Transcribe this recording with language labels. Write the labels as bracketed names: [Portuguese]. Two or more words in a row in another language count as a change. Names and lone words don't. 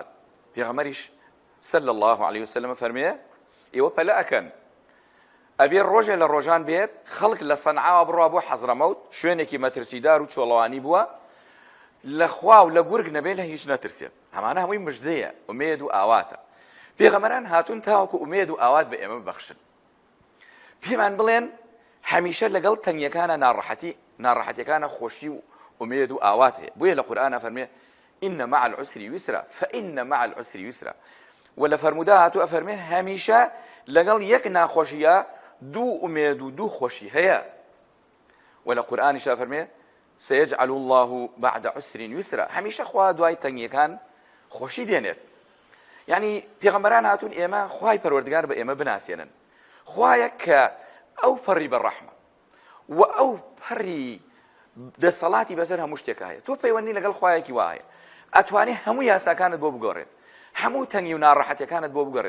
[Central Kurdish] پێغەمبەریش [Arabic] صلی الله عليه وسلم [Central Kurdish] فەرمێ ئێوە پەلە ئەکەن، ئەبێ ڕۆژێ لە ڕۆژان بێت خەڵک لە سەنعاوە بڕوا بۆ حەزرەمەوت، شوێنێکی مەترسیدار و چۆڵەوانی بووە، لە خوا و لە گورگ نەبێت لە هیچ نەترسێت. ئەمانە هەمووی مژدەیە، ئومێد و ئاواتە. پێغەمبەران هاتوون تاوەکو ئومێد و ئاوات بە ئێمە ببەخشن، پێمان بڵێن هەمیشە لەگەڵ تەنگیەکانە ناڕەحەتیەکانە خۆشی و ئومێد و ئاوات هەیە. بۆیە لە قورئانە فەرمێ [Arabic] ئین مع العسر یسرا فإن مع العسر یسرا، [Central Kurdish] و لە فەرموودا هاتووە فەرمێ هەمیشە لەگەڵ یەک ناخۆشیە دوو ئومێد و دوو خۆشی هەیە. و لە قورئانیشا فەرمێ [Arabic] سيجعل الله بعد عسر يسرا، [Central Kurdish] هەمیشە خوا دوای تەنگیەکان خۆشی دێنێت. یعنی پێغەمبەران هاتوون ئێمە خوای پەروەردگار بە ئێمە بناسێنن، خوایە کە ئەو پەڕی بەڕەحمە و ئەو پەڕی دەسەڵاتی بەسەر هەموو شتێک هەیە. تۆ پەیوەندی لەگەڵ خوایەکی وایە، ئەتوانێت هەموو یاساکانت بۆ بگۆڕێت، هەموو تەنگی و ناڕەحەتیەکانت بۆ بگۆڕێت.